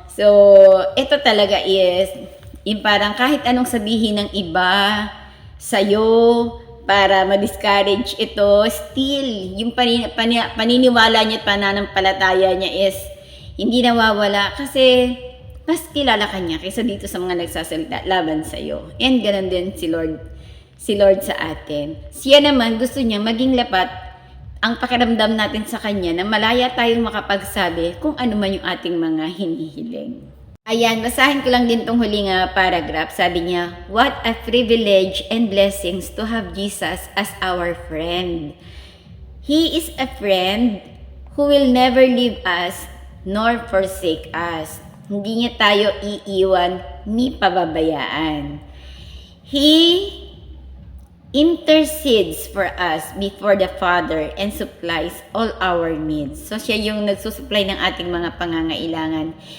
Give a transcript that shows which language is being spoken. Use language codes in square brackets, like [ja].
[tl] So, ito talaga is yung parang kahit anong sabihin ng iba sa'yo para ma-discourage ito, still, yung paniniwala niya at pananampalataya niya is hindi nawawala kasi mas kilala ka niya kaysa dito sa mga nagsasalita laban sa'yo. And ganun din si Lord sa atin. Siya naman gusto niya maging lapat ang pakiramdam natin sa kanya na malaya tayong makapagsabi kung ano man yung ating mga hinihiling. Ayan, basahin ko lang din tong huling paragraph. Sabi niya, [en] what a privilege and blessings to have Jesus as our friend. He is a friend who will never leave us nor forsake us. [tl] Hindi niya tayo iiwan ni pababayaan. [en] He intercedes for us before the Father and supplies all our needs. [tl] So siya yung nagsusupply ng ating mga pangangailangan.